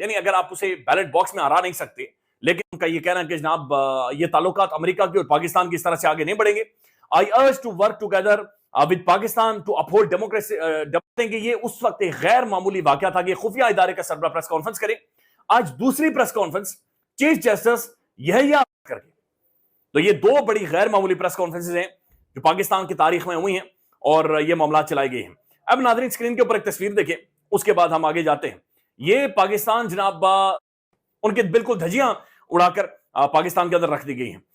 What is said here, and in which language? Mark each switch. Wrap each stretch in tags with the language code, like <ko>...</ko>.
<ur>یعنی اگر آپ اسے بیلٹ باکس میں ہرا نہیں سکتے, لیکن ان کا یہ کہنا ہے کہ جناب یہ تعلقات امریکہ کی اور پاکستان کی اس طرح سے آگے نہیں بڑھیں گے.</ur> <en>I urge to work together with Pakistan to uphold democracy.</en> <ur>کہ یہ اس وقت ایک غیر معمولی واقعہ تھا کہ خفیہ ادارے کا سربراہ پریس کانفرنس کرے. آج دوسری پریس کانفرنس چیف جسٹس یحییٰ کر کے. تو یہ 2 بڑی غیر معمولی پریس کانفرنسز ہیں جو پاکستان کی تاریخ میں ہوئی ہیں اور یہ معاملات چلائے گئے ہیں. اب ناظرین اسکرین کے اوپر ایک تصویر دیکھیں, اس کے بعد ہم آگے جاتے ہیں. یہ پاکستان جناب ان کے بالکل دھجیاں اڑا کر پاکستان کے اندر رکھ دی گئی ہیں.</ur>